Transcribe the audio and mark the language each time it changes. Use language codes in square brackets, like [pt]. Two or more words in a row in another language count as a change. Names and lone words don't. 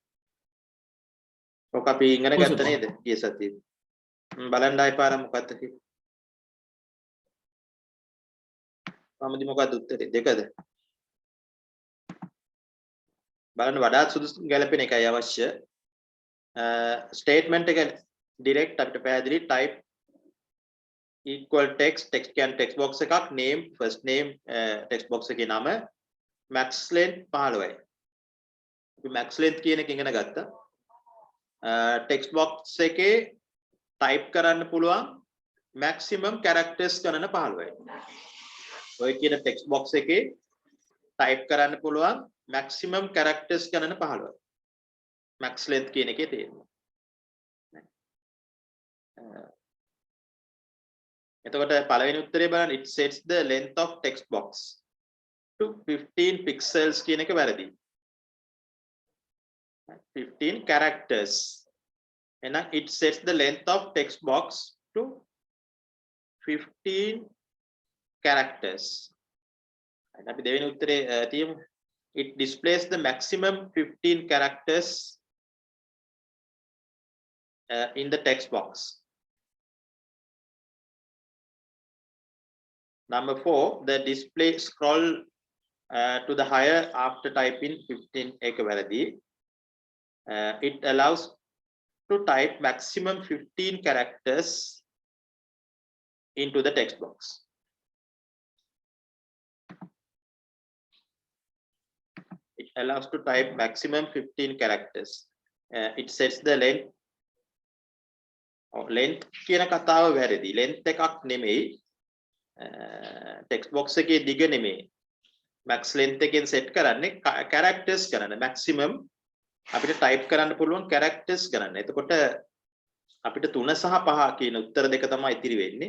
[si] ඔක අපි ඉගෙන ගත්ත නේද ගිය සතියේ බලන්න ආයි පාර මොකක්ද කිව්වේ මමදි මොකක්ද උත්තරේ දෙකද බලන්න වඩාත් සුදුසු ගැලපෙන එකයි අවශ්‍ය ස්ටේට්මන්ට් එක ඩිරෙක්ට් අපිට පැහැදිලි [en] type equal text can text box [si] එකක් [en] name first name text box [si] එකේ නම [en] max length [si] 15යි අපි [en] max length [si] කියන එක ඉගෙන ගත්තා [en] text box [si] එකේ type කරන්න පුළුවන් [en] maximum characters [si] ගණන 15යි ඔය කියන [en] text box [si] එකේ type කරන්න පුළුවන් [en] maximum characters [si] ගණන 15යි [en] max length [si] කියන එකේ තේරුම එතකොට පළවෙනි උත්තරේ බලන්න [en] it sets the length of text box to 15 pixels [si] කියන එක වැරදි [en] 15 characters එහෙනම් it sets the length of text box to 15 characters [si] අපි දෙවෙනි උත්තරේ තියමු [en] it displays the maximum 15 characters in the text box. Number 4, the display scroll to the higher after typing 15 [si] එක වැරදි. [en] It allows to type maximum 15 characters into the text box. It allows to type maximum 15 characters. It sets the length. Length [si] කියන කතාව වැරදි. Length එකක් නෙමෙයි. [en] text box [si] එකේ දිග නෙමෙයි [en] max length [si] එකෙන් set කරන්නේ characters ගණන maximum අපිට type කරන්න පුළුවන් characters ගණන. එතකොට අපිට 3 සහ 5 කියන උත්තර දෙක තමයි ඉතිරි වෙන්නේ.